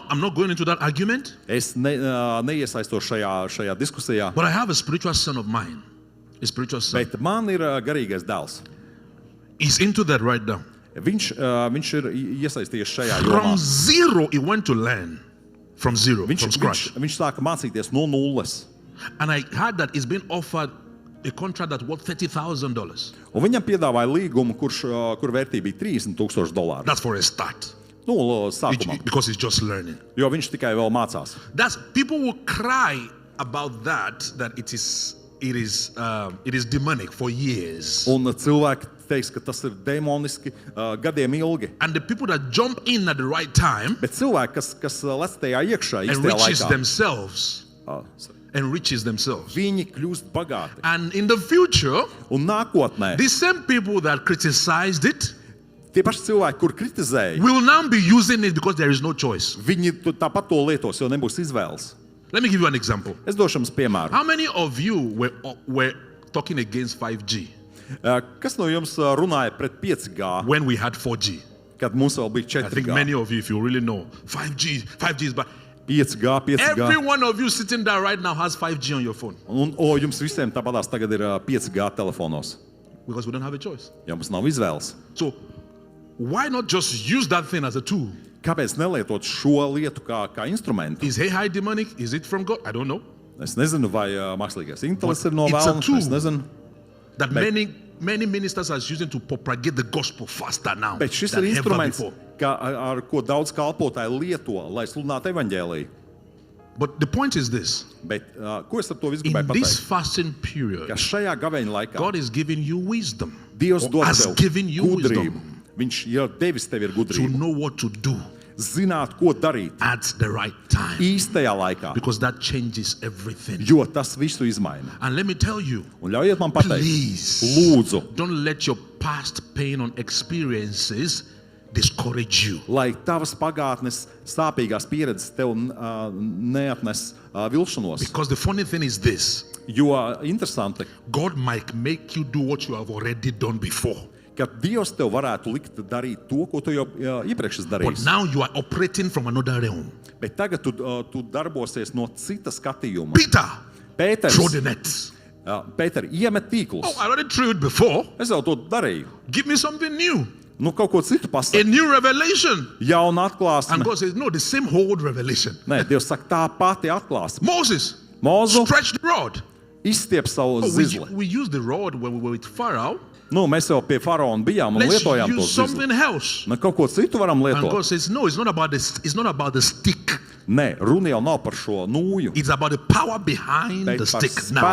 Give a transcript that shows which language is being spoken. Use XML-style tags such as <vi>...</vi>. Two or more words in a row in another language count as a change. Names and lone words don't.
<en>I'm not going into that argument,</en> <lv>Es neiesaistos šajā diskusijā,</lv> <en>but I have a spiritual son of mine. A spiritual son.</en> <lv>bet man ir garīgais dēls.</lv> <en>He's into that right now.</en> <lv>Viņš ir iesaistījies šajā jomā.</lv> <en>From zero, he went to learn. From zero, from scratch.</en> <lv>Viņš sāka mācīties no nulles.</lv> <en>And I heard that he's been offered a contract that worth $30,000.</en> <lv>Un viņam piedāvāja līgumu, kur vērtība bija $30,000.</lv> <en>That's for a start.</en> <lv>Sākumā,</lv> <en>Because he's just learning.</en> <lv>jo viņš tikai vēl mācās.</lv> <en>People will cry about that it is demonic for years.</en> <lv>Un cilvēki teiks, ka tas ir demoniski gadiem ilgi.</lv> <en>And the people that jump in at the right time</en> <lv>Bet cilvēki, kas lec tajā iekšā, īstajā</lv> <en>enriches</en> <lv>laikā,</lv> <en>themselves. Enriches themselves.</en> <lv>viņi kļūst bagāti.</lv> <en>And in the future,</en> <lv>Un nākotnē</lv> <en>the same people that criticized it</en> <lv>tie paši cilvēki, kur kritizēja,</lv> <en>will now be using it because there is no choice.</en> <lv>viņi tāpat to lietos, jo nebūs izvēles.</lv> <en>Let me give you an example.</en> <lv>Es došu jums piemēru.</lv> <en>How many of you were talking against 5G</en> <lv>Kas no jums runāja pret 5G,</lv> <en>when we had 4G?</en> <lv>kad mums vēl bija</lv> <en>I think</en> <lv>4G?</lv> <en>many of you, if you really know, 5G is bad.</en> <lv>5G.</lv> <en>Every one of you sitting there right now has 5G on your phone</en> <lv>Un jums visiem tāpatās tagad ir 5G telefonos.</lv> <en>because we don't have a choice.</en> <lv>Ja mums nav izvēles.</lv> <en>So why not just use that thing as a tool?</en> <lv>Kāpēc nelietot šo lietu kā instrumentu?</lv> <en>Is AI demonic? Is it from God? I don't know.</en> <lv>Es nezinu, vai mākslīgais intelekts ir no</lv> <en>It's a</en> <lv>vēlna.</lv> <en>tool.</en> <lv>Es nezinu.</lv> <en>That many ministers are using to propagate the gospel faster now</en> <lv>Bet šis</lv> <en>than</en> <lv>ir</lv> <en>ever</en> <lv>instruments,</lv> <en>before.</en> <lv>ar ko daudz kalpotāji lieto, lai sludinātu evaņģēliju.</lv> <en>But the point is this.</en> <lv>Bet ko es ar to visu</lv> <en>In</en> <lv>gribēju</lv> <en>this</en> <lv>pateikt?</lv> <en>fasting</en> <lv>Ka</lv> <en>period,</en> <lv>šajā gaveņa laikā</lv> <en>God is giving you wisdom.</en> <lv>Dievs</lv> <en>Or</en> <lv>dod</lv> <en>has</en> <lv>tev</lv> <en>given you</en> <lv>gudrību.</lv> <en>wisdom</en> <lv>Viņš jau devis tev ir</lv> <en>to</en> <lv>gudrība.</lv> <en>know what to do</en> <lv>Zināt, ko darīt</lv> <en>at the right time.</en> <lv>īstajā laikā,</lv> <en>Because that changes everything.</en> <lv>jo tas visu izmaina.</lv> <en>And let me tell you,</en> <lv>Un ļaujiet man pateikt,</lv> <en>please,</en> <lv>lūdzu,</lv> <en>don't let your past pain on experiences discourage you.</en> <lv>lai tavas pagātnes sāpīgās pieredzes tev neatnes vilšanos.</lv> <en>Because the funny thing is this,</en> <lv>Jo interesanti,</lv> <en>God might make you do what you have already done before.</en> <lv>ka Dievs tev varētu likt darīt to, ko tu jau iepriekš esi</lv> <en>But</en> <lv>darījis.</lv> <en>now you are operating from another realm.</en> <lv>Bet tagad tu darbosies no cita skatījuma.</lv> <en>Peter,</en> <lv>Pēters,</lv> <en>throw the nets.</en> <lv>Pēter, iemet tīklus.</lv> <en>Oh, I already threw it before.</en> <lv>Es jau to darīju.</lv> <en>Give me something new.</en> <lv>Nu, kaut ko citu</lv> <en>A</en> <lv>pasaka.</lv> <en>new revelation.</en> <lv>Jauna</lv> <en>And</en> <lv>atklāsme.</lv> <en>God says, no, the same old revelation.</en> <lv>Nē, Dievs saka, tā pati atklāsme.</lv> <en>Moses,</en> <lv>Mūzu</lv> <en>stretch the rod.</en> <lv>izstiep savu</lv> <en>Oh,</en> <lv>zizli.</lv> <en>we used the rod when we were with Pharaoh.</en> <lv>Nu, mēs jau pie faraona bijām un</lv> <en>Let's</en> <lv>lietojām to</lv> <en>use</en> <lv>zizli.</lv> <en>something else.</en> <lv>Nu, kaut ko citu varam</lv> <en>And God</en> <lv>lietot.</lv> <en>says, no, it's not about the stick.</en> <lv>Nē, runa jau nav par šo nūju,</lv> <en>It's about the power behind</en> <lv>bet</lv> <en>the</en> <lv>par</lv> <en>stick. Now,</en>